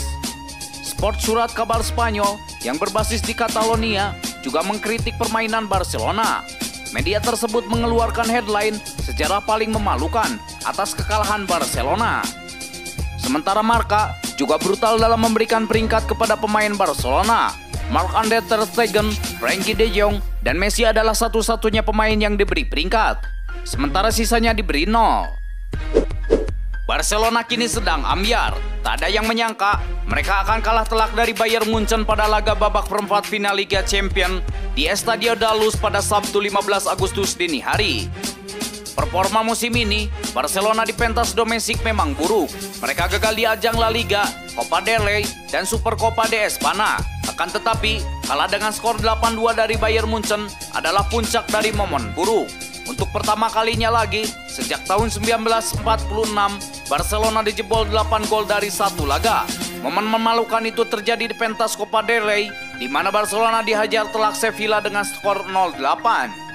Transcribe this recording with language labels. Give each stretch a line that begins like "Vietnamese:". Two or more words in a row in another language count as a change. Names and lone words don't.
Indonesian: Sport Surat Kabar Spanyol yang berbasis di Catalonia juga mengkritik permainan Barcelona. Media tersebut mengeluarkan headline sejarah paling memalukan atas kekalahan Barcelona. Sementara Marca juga brutal dalam memberikan peringkat kepada pemain Barcelona. Marc-Andre ter Stegen, Frenkie de Jong, dan Messi adalah satu-satunya pemain yang diberi peringkat. Sementara sisanya diberi 0. Barcelona kini sedang ambyar. Tak ada yang menyangka mereka akan kalah telak dari Bayern Munchen pada laga babak perempat final Liga Champions di Estadio da Luz pada Sabtu 15 Agustus dini hari. Performa musim ini, Barcelona di pentas domestik memang buruk. Mereka gagal di ajang La Liga, Copa del Rey, dan Supercopa de España. Akan tetapi, kalah dengan skor 8-2 dari Bayern Munchen adalah puncak dari momen buruk. Untuk pertama kalinya lagi, sejak tahun 1946, Barcelona dijebol 8 gol dari 1 laga. Momen memalukan itu terjadi di pentas Copa del Rey, di mana Barcelona dihajar telak Sevilla dengan skor 0-8.